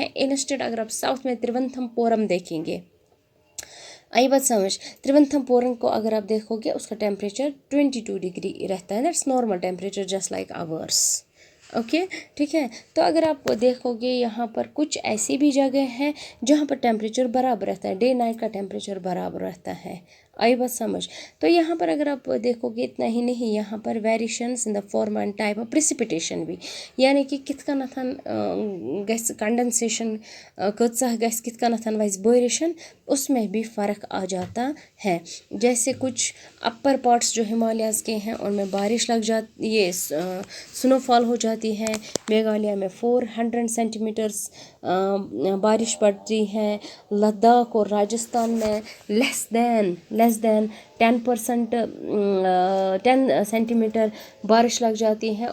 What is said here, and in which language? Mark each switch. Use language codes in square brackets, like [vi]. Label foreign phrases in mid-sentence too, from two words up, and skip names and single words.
[hi] इंस्टेड अगर आप साउथ में त्रिवंतपुरम देखेंगे, [ks] आई बात समझ, [hi] त्रिवंतपुरम को अगर आप देखोगे उसका टेम्परेचर 22 डिग्री रहता है, [en] That's normal temperature just like ours, [hi] ओके, ठीक है। तो अगर आप देखोगे यहाँ पर कुछ ऐसी भी जगह हैं जहाँ पर टेम्परेचर बराबर रहता है, [en] day night [hi] का टेम्परेचर बराबर रहता है, [ks] आई बात समझ। [hi] तो यहाँ पर अगर आप देखोगे इतना ही नहीं, यहाँ पर [en] variations in the form and type of precipitation [hi] भी, यानी कि [ks] कित कनथन गस कंडेंसेशन कत्सा गस कित कनथन वैस बारिशन, [hi] उसमें भी फ़र्क आ जाता है। जैसे कुछ [en] upper parts [hi] जो हिमालयाज़ के हैं उनमें बारिश लग जाती, ये स्नोफॉल हो जाती है। मेघालय में 400 सेंटीमीटर्स बारिश पड़ती है। लद्दाख और राजस्थान में [en] less than [hi] 10% 10 सेंटीमीटर बारिश लग जाती है।